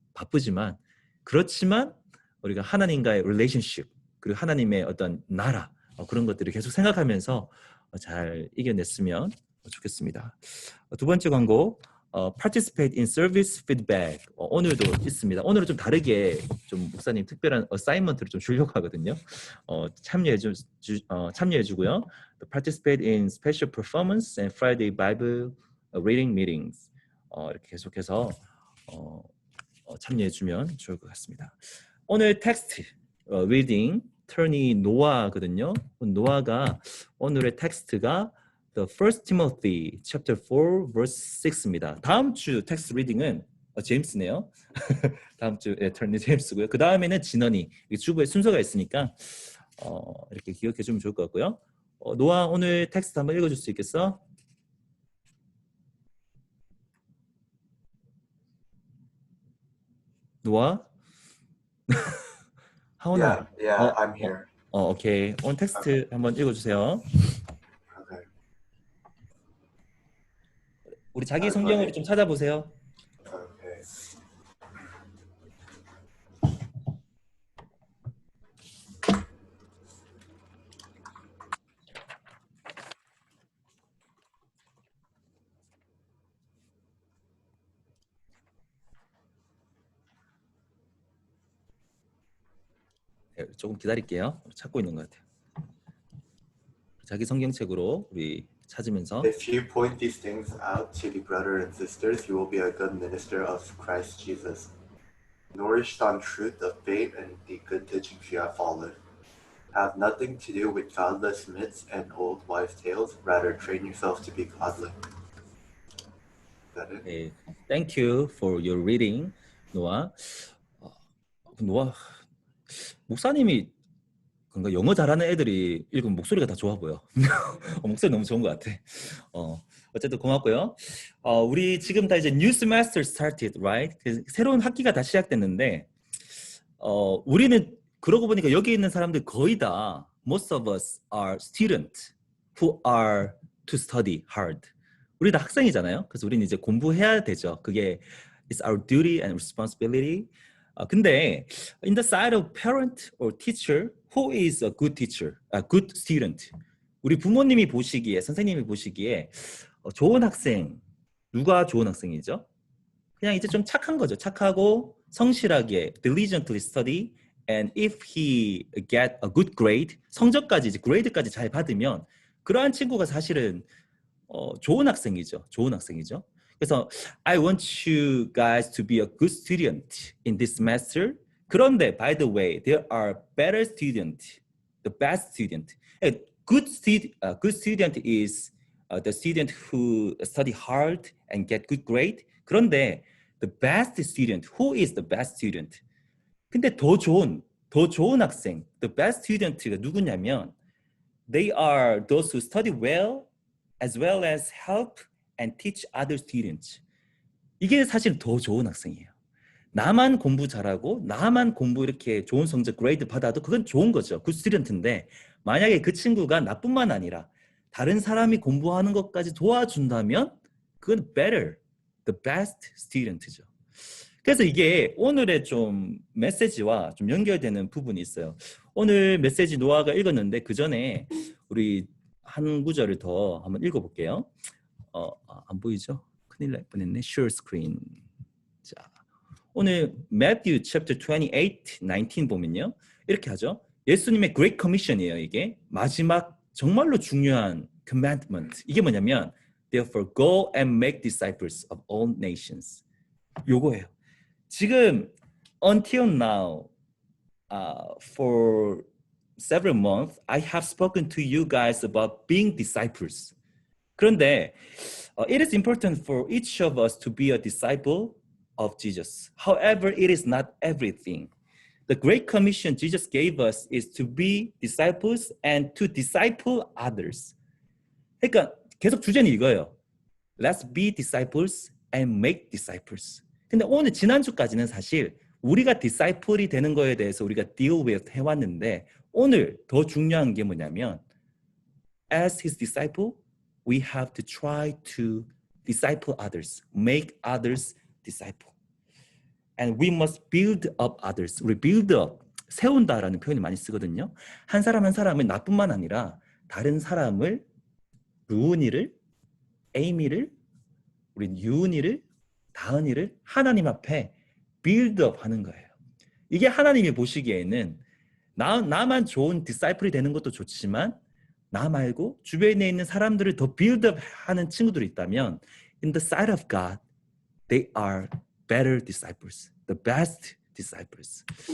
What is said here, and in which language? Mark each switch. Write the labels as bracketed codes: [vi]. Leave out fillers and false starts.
[ko] 바쁘지만 그렇지만 우리가 하나님과의 relationship 그리고 하나님의 어떤 나라 그런 것들을 계속 생각하면서 잘 이겨냈으면 좋겠습니다. 두 번째 광고 [en] participate in service feedback [ko] 오늘도 있습니다. 오늘은 좀 다르게 좀 목사님 특별한 어사이먼트를 좀 주려고 하거든요. 참여해 주고요. [en] participate in special performance and Friday Bible reading meetings [ko] 이렇게 계속해서 참여해 주면 좋을 것 같습니다. 오늘 텍스트 reading turn이 노아거든요. 노아가 오늘의 텍스트가 [en] The First Timothy chapter 4 verse 6 [ko] 입니다. 다음 주 텍스트 리딩은 제임스네요. 다음 주 턴이 제임스고요. 그 다음에는 진원이 주부의 순서가 있으니까 이렇게 기억해 주면 좋을 것 같고요. 노아 오늘 텍스트 한번 읽어줄 수 있겠어? 노아? 하원아? [en] Yeah, I'm here. [ko] 오케이. 오늘 텍스트 한번 읽어주세요. [en] Okay. [ko] 우리 자기 성경으로 좀 찾아보세요. [en] Okay. [ko] 네, 조금 기다릴게요. 찾고 있는 것 같아요. 자기 성경책으로 우리 찾으면서 [en] If you point these things out to the brothers and sisters, you will be a good minister of Christ Jesus, nourished on truth of faith and the good teachings you have followed. Have nothing to do with godless myths and old wives' tales. Rather, train yourself to be godly. Is that it? [ko] 네, [en] Thank you for your reading, 노아. [ko] 노아 목사님이 그런가 영어 잘하는 애들이 읽으면 목소리가 다 좋아 보여. 목소리 너무 좋은 것 같아. 어쨌든 고맙고요. 우리 지금 다 이제 [en] new semester started, right? [ko] 새로운 학기가 다 시작됐는데 우리는 그러고 보니까 여기 있는 사람들 거의 다 [en] most of us are students who are to study hard. [ko] 우리 다 학생이잖아요. 그래서 우리는 이제 공부해야 되죠. [en] 그게 it's our duty and responsibility. 근데 in the side of parent or teacher, who is a good teacher, a good student? [ko] 우리 부모님이 보시기에, 선생님이 보시기에 좋은 학생, 누가 좋은 학생이죠? 그냥 이제 좀 착한 거죠. 착하고 성실하게 [en] diligently study and if he get a good grade, [ko] 성적까지 이제 grade까지 잘 받으면 그러한 친구가 사실은 좋은 학생이죠. 좋은 학생이죠. [en] 그래서 I want you guys to be a good student in this semester. 그런데 by the way, there are better student, the best student. A good student is the student who study hard and get good grade. 그런데 the best student, who is the best student? [ko] 근데 더 좋은 학생, [en] the best student가 누구냐면 they are those who study well as well as help and teach other students. [ko] 이게 사실 더 좋은 학생이에요. 나만 공부 잘하고 나만 공부 이렇게 좋은 성적 그레이드 받아도 그건 좋은 거죠. 굿 스튜던트인데 만약에 그 친구가 나뿐만 아니라 다른 사람이 공부하는 것까지 도와준다면 그건 [en] better, the best student [ko] 죠. 그래서 이게 오늘의 좀 메시지와 좀 연결되는 부분이 있어요. 오늘 메시지 노아가 읽었는데 그 전에 우리 한 구절을 더 한번 읽어볼게요. 안 보이죠? 큰일 날 뻔했네. [en] Share screen. [ko] 자, 오늘 Matthew chapter 28, 19 보면요. 이렇게 하죠. 예수님의 Great Commission이에요. 이게 마지막 정말로 중요한 commandment. 이게 뭐냐면 [en] Therefore go and make disciples of all nations. [ko] 요거예요. [en] 지금 until now for several months I have spoken to you guys about being disciples. 그런데 it is important for each of us to be a disciple of Jesus. However, it is not everything. The Great Commission Jesus gave us is to be disciples and to disciple others. [ko] 그러니까 계속 주제는 이거예요. [en] Let's be disciples and make disciples. [ko] 근데 오늘 지난주까지는 사실 우리가 disciple이 되는 거에 대해서 우리가 deal with 해왔는데 오늘 더 중요한 게 뭐냐면 [en] as his disciple, we have to try to disciple others, make others disciple. And we must build up others. [ko] 우리 build up, 세운다라는 표현을 많이 쓰거든요. 한 사람은 나뿐만 아니라 다른 사람을 루은이를, 에이미를, 우리 유은이를, 다은이를 하나님 앞에 build up 하는 거예요. 이게 하나님이 보시기에는 나만 좋은 디사이플이 되는 것도 좋지만 나 말고 주변에 있는 사람들을 더 build up 하는 친구들이 있다면 [en] in the sight of God, they are better disciples, the best disciples.